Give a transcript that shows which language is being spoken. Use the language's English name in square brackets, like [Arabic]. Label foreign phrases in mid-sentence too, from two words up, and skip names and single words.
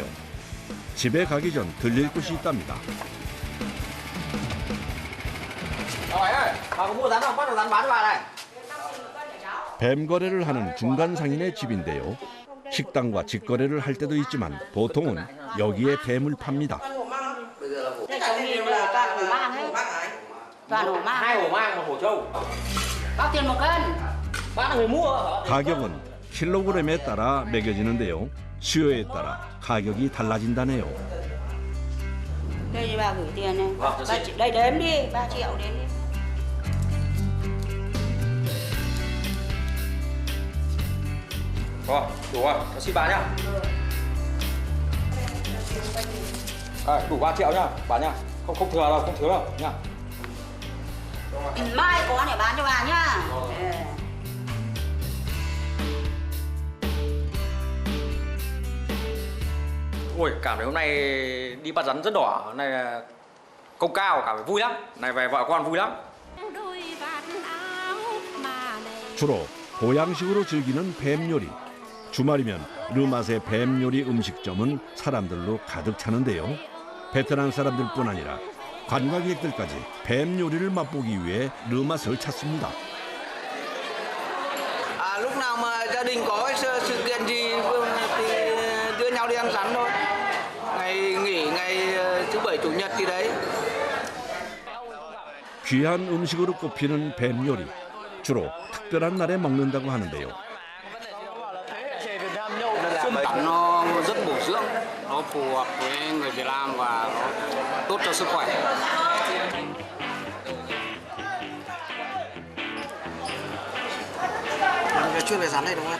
[Korean] 집에 가기 전 들릴 곳이 있답니다. [Vietnamese] Bà ơi, bà có mua rắn không? Bắt được rắn bán cho bà này. [Korean] 뱀 거래를 하는 중간 상인의 집인데요. 식당과 직거래를 할 때도 있지만 보통은 여기에 뱀을 팝니다. [Vietnamese] Toàn hổ mang. 2 hổ mang, 1 hổ trâu. Bao tiền 1 cân? Bác là người mua. [Korean] 가격은 킬로그램에 따라 매겨지는데요. 수요에 따라 가격이 달라진다네요. [Vietnamese] Đây bà gửi tiền này. Đây đếm đi, 3 triệu đếm đi. Rồi, đủ rồi, cho xin bà nhá. Đủ 3 triệu nhá, bà nhá. Không thừa đâu, không thiếu đâu nhá. Mai có để bán cho bà nhá. Ui, cảm thấy hôm nay đi bắt rắn rất đỏ. Hôm nay là công cao, cảm thấy vui lắm. Này về vợ con vui lắm. [Korean] 주로 보양식으로 즐기는 뱀 요리. 주말이면 르맛의 뱀 요리 음식점은 사람들로 가득 차는데요. 베트남 사람들뿐 아니라 관광객들까지 뱀 요리를 맛보기 위해 르맛을 찾습니다. [Vietnamese] Lúc nào mà gia đình có sự kiện gì thì đưa nhau đi ăn rắn thôi. Ngày nghỉ, ngày thứ bảy chủ nhật gì đấy. [Korean] 귀한 음식으로 꼽히는 뱀 요리. 주로 특별한 날에 먹는다고 하는데요. [Vietnamese] Nó rất bổ dưỡng, nó phù hợp với người Việt Nam và nó tốt cho sức khỏe. Chuyên về rắn này đúng không em?